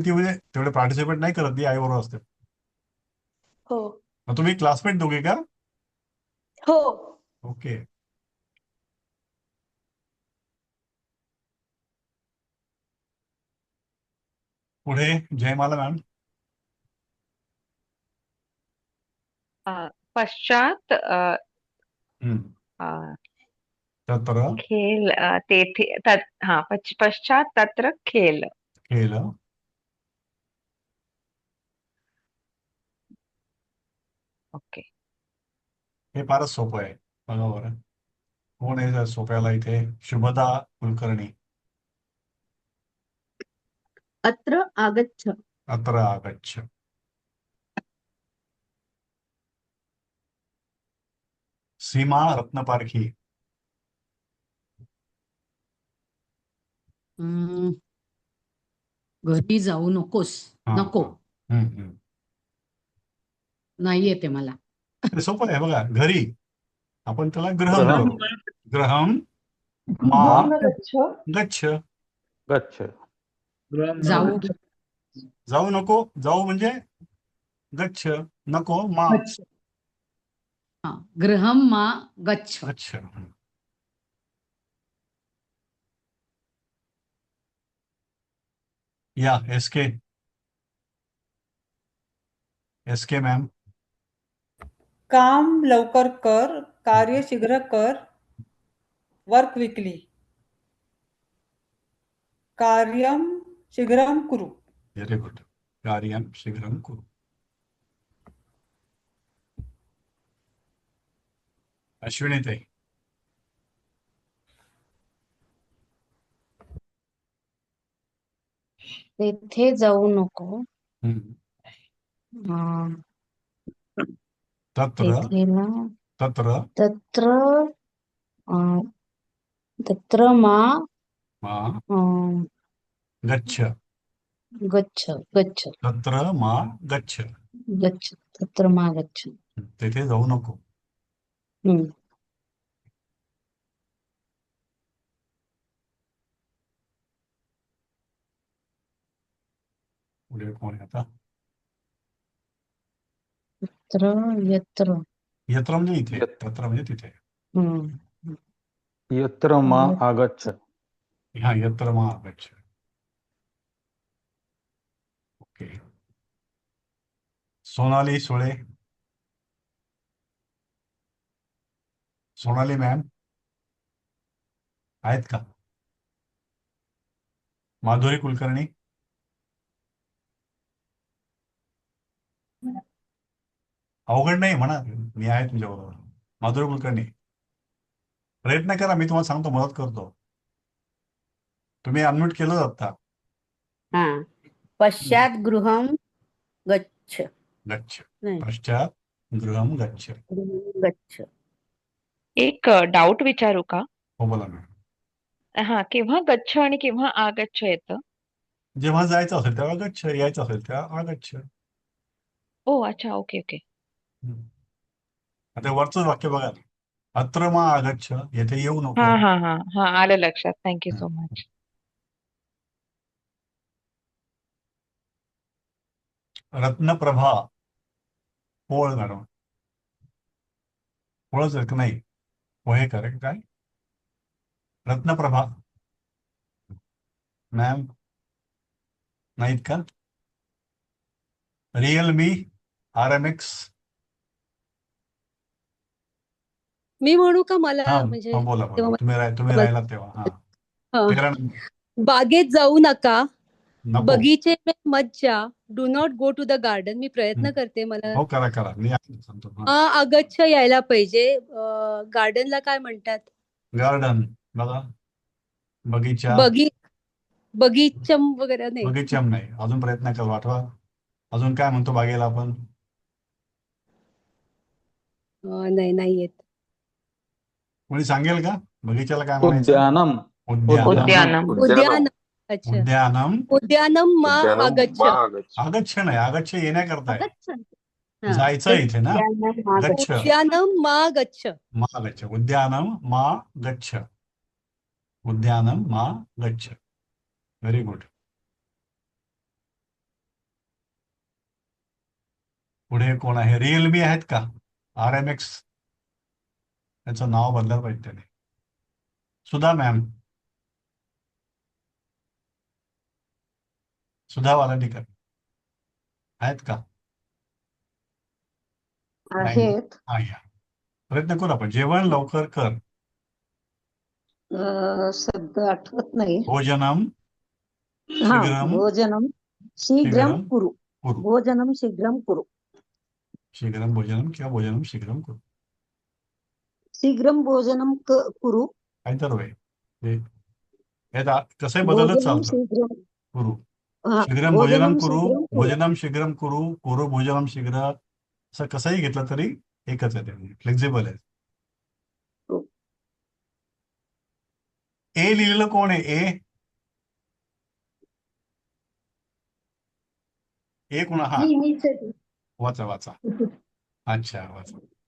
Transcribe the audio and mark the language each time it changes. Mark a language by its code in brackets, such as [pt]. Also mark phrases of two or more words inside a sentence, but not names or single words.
[mr] ती म्हणजे तेवढे पार्टिसिपेट नाही करत. ती आई बरोबर असते. हो मग तुम्ही क्लासमेट दोघे का? हो. ओके. पुढे जयमाला मॅम. [sa] पश्चात तत्र खेल तेथे पश्चात तत्र खेल. खेल. [mr] ओके. हे फारच सोपं आहे. बघा बरं. कोण आहे सोप्याला इथे? शुभदा कुलकर्णी. [sa] अत्र आगच्छ. अत्र आगच्छ. सीमा रत्नपारखी. [mr] घरी जाऊ नकोस. हा, नको. हा. नाही येते मला. ते सोपं आहे बघा. घरी आपण त्याला ग्रहम [sa] ग्रहम. [mr] करू. [sa] ग्रहम मा गच्छ. गच्छ. गच्छ. [mr] जाऊ. जाऊ नको. जाऊ म्हणजे गच्छ. नको मा [sa] हा. गृहम मा गच्छ. गच्छ. [mr] या एसके. एसके मॅम. काम लवकर कर, कार्य शीघ्र कर, [en] work quickly. [sa] कार्यम शीघ्रम कुरु. [en] Very good. [sa] कार्यम शीघ्रम कुरु. अश्विनी ताई. [mr] तेथे जाऊ नको. [sa] तत्र [mr] तेथे ना [sa] तत्र तत्र तत्र मा मा गच्छ. गच्छ. गच्छ. तत्र मा गच्छ. गच्छ. तत्र मा गच्छ. [mr] तेथे जाऊ नको. हम्म. पुढे कोण आहे आता? [sa] तत्र यत्र. [mr] यत्र म्हणजे इथे. तत्र म्हणजे तिथे. हम्म. [sa] यत्र मा आगच्छ. हा, यत्र मा आगच्छ. [mr] ओके. सोनाली सुळे. सोनाली मॅम आहेत का? माधुरी कुलकर्णी. अवघड नाही म्हणा, मी आहे तुमच्या बरोबर. माधुरी कुलकर्णी प्रयत्न करा. मी तुम्हाला सांगतो, मदत करतो. तुम्ही अनम्यूट केलं आता. हा. [sa] पश्चात गृहम गच्छ. गच्छ. [mr] नाही. [sa] पश्चात गृहम गच्छ. गच्छ. [mr] एक डाऊट विचारू का? हो, बोला मॅम. हा, केव्हा गच्छ आणि केव्हा आगच्छ येतं? जेव्हा जायचं असेल तेव्हा गच्छ, यायचं असेल तेव्हा आगच्छ. ओ अच्छा, [en] okay okay. [mr] आता वरचं वाक्य बघा. [sa] अत्र मा आगच्छ. [mr] येथे येऊ नको. हा हा हा हा, आलं लक्षात. [en] thank you so much. [mr] रत्नप्रभा. पोळ मॅडम. पोळच आहे का? नाही, पोहेकर काय? रत्नप्रभा मॅम नाहीत का? रिअलमी RMX. मी म्हणू का? मला हा, म्हणजे हा, बोला बोला. तेव्हा तुम्ही राहिलात तेव्हा. हा, हा. 13 नंबर. बागेत जाऊ नका. नको. [hi] बगीचे में मत जा. [en] Do not go to the garden. [mr] मी प्रयत्न करते. मला हो, करा करा. मी सांगतो. आगच्छ यायला पाहिजे. गार्डनला काय म्हणतात? गार्डन बघा. बगीचा. बगीचम वगैरे नाही. बगीचम नाही. अजून प्रयत्न करा, वाटवा. अजून काय म्हणतो बागेला आपण? नाही येत. कोणी सांगेल का बगीच्याला काय म्हणायचं? [sa] उद्यानम. उद्यानम. [mr] उद्यान. अच्छा. [sa] उद्यानम. उद्यानम मा आगच्छ. [mr] आगच्छ नाही, आगच्छ येण्याकरता आहे. [sa] गच्छ. हा. [mr] जायचं आहे इथे ना. [sa] गच्छ. उद्यानम मा गच्छ. मा गच्छ. उद्यानम मा गच्छ. उद्यानम मा गच्छ. [en] Very good. [mr] पुढे कोण आहे? रिअलमी आहेत का? RMX. त्याचं नाव बदलायला पाहिजे त्याने. सुधा मॅम. सुधा वालांडीकर आहेत का? आहेत. हा, या. प्रयत्न करू आपण. जेवण लवकर कर. सध्या आठवत नाही. [sa] भोजनम [mr] हा, [sa] शीघ्रम भोजनम शीघ्रम कुरु. कुरु. भोजनम शीघ्रम कुरु. शीघ्रम भोजनम किंवा भोजनम शीघ्रम कुरु. शीघ्रं भोजनं कुरु. [mr] काय तर होय कसंही बदलत [sa] भोजनं [mr] चालतं. [sa] शीघ्रं कुरु [mr] हा, [sa] शीघ्रम भोजनम भोजनं कुरु, शीघ्रं कुरु. भोजनम शीघ्रम कुरु, कुरु भोजनम शीघ्र, [mr] असं कसंही घेतलं तरी एकच आहे, ते फ्लेक्झिबल आहे. हो. ए लिहिलेलं कोण आहे? ए कोणा? हा, मीच आहे ती. वाचा वाचा. अच्छा, वाचा.